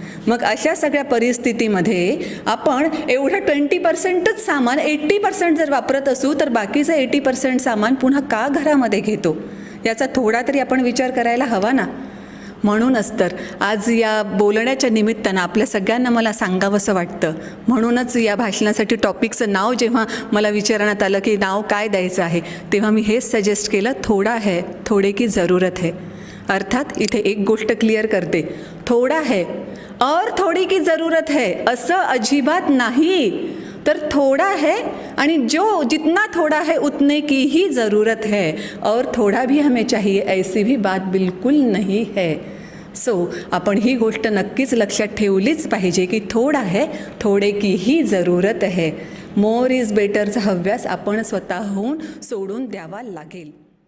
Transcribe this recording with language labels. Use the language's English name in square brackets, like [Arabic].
[Marathi] मग अशा सगळ्या परिस्थितीमध्ये आपण एवढं 20%च सामान 80% जर वापरत असू तर बाकीचं 80% सामान पुन्हा का घरामध्ये घेतो, याचा थोडा तरी आपण विचार करायला हवा ना. म्हणूनच तर आज या बोलण्याच्या निमित्तानं आपल्या सगळ्यांना मला सांगावंसं वाटतं. म्हणूनच या भाषणासाठी टॉपिकचं नाव जेव्हा मला विचारण्यात आलं की नाव काय द्यायचं आहे, तेव्हा मी हेच सजेस्ट केलं, [Hindi] थोडा है थोडे की ज़रूरत है. [Marathi] अर्थात इथे एक गोष्ट क्लिअर करते, [Hindi] थोडा है और थोड़ी की ज़रूरत है [Marathi] असं अजिबात नाही, तर [Hindi] थोड़ा है आणि जो जितना थोड़ा है उतने की ही ज़रूरत है और थोड़ा भी हमें चाहिए, ऐसी भी बात बिल्कुल नहीं है. [Marathi] सो आपण ही गोष्ट नक्कीच लक्षात ठेवलीच पाहिजे की [Hindi] थोडा है थोडे की ही जरूरत है. [English] more is बेटरचा [Marathi] हव्यास आपण स्वतःहून सोडून द्यावा लागेल.